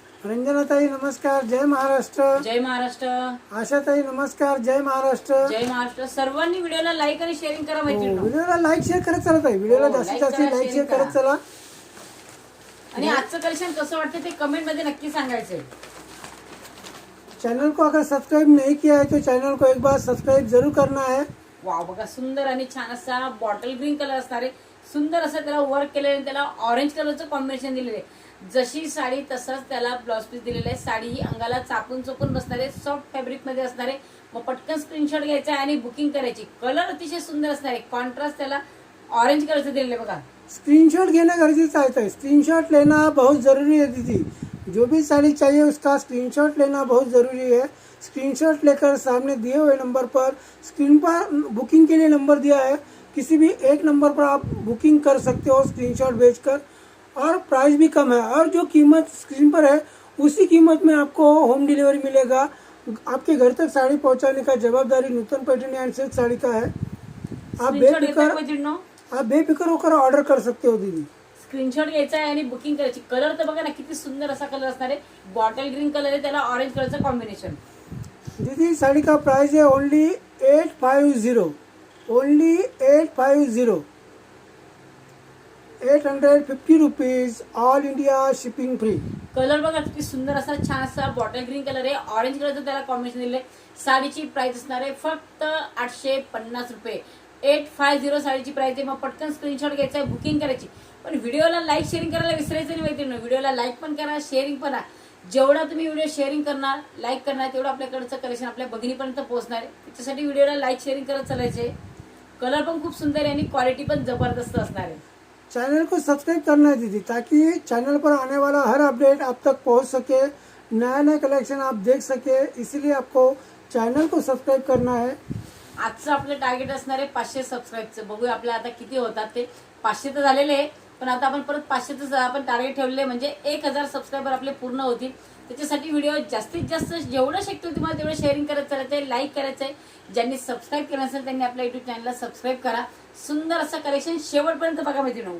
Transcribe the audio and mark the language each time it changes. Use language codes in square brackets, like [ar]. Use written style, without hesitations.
[mr] रंजनाताई नमस्कार. जय महाराष्ट्र. जय महाराष्ट्र. आशाताई नमस्कार. जय महाराष्ट्र. जय महाराष्ट्र. सर्वांनी व्हिडिओला लाईक आणि शेअरिंग करा माहिती. व्हिडिओला लाईक शेअर करत चला ताई. व्हिडिओला हो, जास्तीत [en] like [mr] जास्त करा, लाईक शेअर [en] share [mr] करत चला. आणि आजचं कलेक्शन कसं वाटतं ते कमेंट मध्ये नक्की सांगायचंय. [hi] चैनल को अगर सब्सक्राइब नहीं किया है तो चैनल को एक बार सब्सक्राइब जरूर करना है. [mr] वाव बघा, सुंदर आणि छान असा बॉटल ग्रीन कलर असणार आहे. सुंदर असं त्याला वर्क केलेलं आहे. त्याला ऑरेंज कलरचं कॉम्बिनेशन दिलेलं आहे. जशी साडी तसंच त्याला ब्लाउज पीस दिलेलं आहे. साडी ही अंगाला चापून चोपून बसणार आहे. सॉफ्ट फॅब्रिक मध्ये असणार आहे. मग पटकन स्क्रीनशॉट घ्यायचा आहे आणि बुकिंग करायची. कलर अतिशय सुंदर असणार आहे. कॉन्ट्रास्ट त्याला ऑरेंज कलरचं दिलेलं आहे बघा. स्क्रीनशॉट घेना गरजेचं आहे. [hi] स्क्रीनशॉट लेना बहुत जरूरी है दीदी. जो भी साड़ी चाहिए उसका स्क्रीनशॉट लेना बहुत ज़रूरी है. स्क्रीनशॉट लेकर सामने दिए हुए नंबर पर, स्क्रीन पर बुकिंग के लिए नंबर दिया है, किसी भी एक नंबर पर आप बुकिंग कर सकते हो स्क्रीनशॉट भेजकर. और प्राइस भी कम है और जो कीमत स्क्रीन पर है उसी कीमत में आपको होम डिलीवरी मिलेगा. आपके घर तक साड़ी पहुंचाने का जवाबदारी नूतन पैठणी एंड सिल्क साड़ी का है. आप बेफिक्र होकर ऑर्डर कर सकते हो दीदी. [mr] स्क्रीनशॉट घ्यायचा आहे आणि बुकिंग करायची. कलर तर बघा ना किती सुंदर असा कलर असणार आहे. बॉटल ग्रीन कलर आहे, त्याला ऑरेंज कलरचं कॉम्बिनेशन. [hi] दीदी साड़ी का प्राइस है [en] Only 850. Only 850. 850 rupees. All India shipping free. [mr] Colour बघा किती सुंदर असा छान असा बॉटल ग्रीन कलर आहे. ऑरेंज कलरचं त्याला कॉम्बिनेशन दिले. साडीची प्राइस असणार आहे फक्त 850 रुपये. 850 साडीची प्राइस आहे. मग पटकन स्क्रीनशॉट घ्यायचा आहे, बुकिंग करायची. पण व्हिडिओला लाईक शेअरिंग करायला विसरायचं नाही मैत्रिणी. व्हिडिओला लाईक पण करा, शेअरिंग पण करा. जेवढा तुम्ही व्हिडिओ शेअरिंग करणार, लाईक करणार, तेवढं आपल्याकडचं कलेक्शन आपल्या भगिनीपर्यंत पोहोचणार आहे. त्याच्यासाठी व्हिडिओला लाईक शेअरिंग करत चालायचे. कलर पण खूप सुंदर आहे आणि क्वालिटी पण जबरदस्त असणार आहे. [hi] चैनल को सब्सक्राइब करना है दीदी, ताकि चैनल पर आने वाला हर अपडेट आप तक पहुंच सके, नया नया कलेक्शन आप देख सके. इसीलिए आपको चैनल को सब्सक्राइब करना है. [mr] आजचं आपलं टार्गेट असणार आहे 500 सबस्क्राईबचं. बघूया आपल्या आता किती होतात ते. 500 तर झालेले आहे, पण आता आपण परत 500च आपण टार्गेट ठेवलेले, म्हणजे 1000 सबस्क्रायबर आपले पूर्ण होतील. त्याच्यासाठी व्हिडिओ जास्तीत जास्त जेवढं शक्य होईल तुम्हाला तेवढं शेअरिंग करत चालायचं आहे, लाईक करायचं आहे. ज्यांनी सबस्क्राईब केलं असेल त्यांनी आपल्या युट्यूब चॅनलला सबस्क्राईब करा. सुंदर असं कलेक्शन शेवटपर्यंत बघा मैत्रिणी.